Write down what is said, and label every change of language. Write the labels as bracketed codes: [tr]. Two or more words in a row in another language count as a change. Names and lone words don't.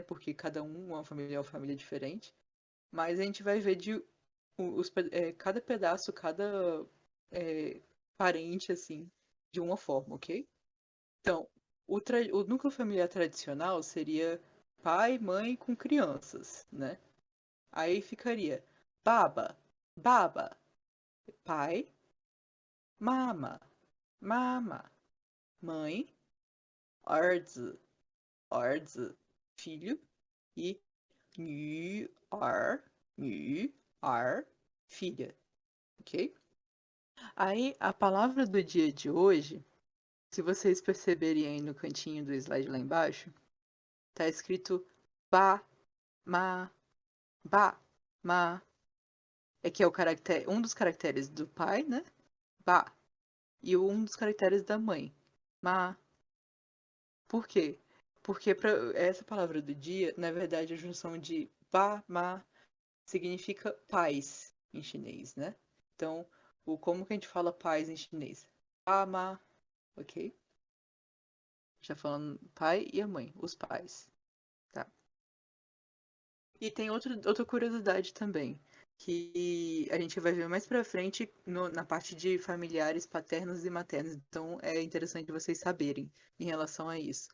[pt] Porque cada uma família é uma família diferente. Mas a gente vai ver cada pedaço, cada parente, assim, de uma forma, ok? Então, o núcleo familiar tradicional seria pai, mãe com crianças, né? Aí ficaria [zh] 爸爸，爸爸, [pt] pai, [zh] 妈妈，妈妈, [pt] mãe, [zh] 儿子，儿子, [pt] filho, e [zh] 女儿, [pt] filha, ok? Aí a palavra do dia de hoje, se vocês perceberem aí no cantinho do slide lá embaixo, tá escrito [zh] 爸，妈，爸，妈, [pt] que é um dos caracteres do pai, né? Ba. E um dos caracteres da mãe, ma. Por quê? Porque essa palavra do dia, na verdade, a junção de [zh] 爸，妈 [pt] significa pais em chinês, né? Então, como que a gente fala pais em chinês? [zh] 爸，妈, [pt] ok? Já falando pai e a mãe, os pais, tá? E tem outra curiosidade também, que a gente vai ver mais pra frente na parte de familiares paternos e maternos. Então é interessante vocês saberem em relação a isso.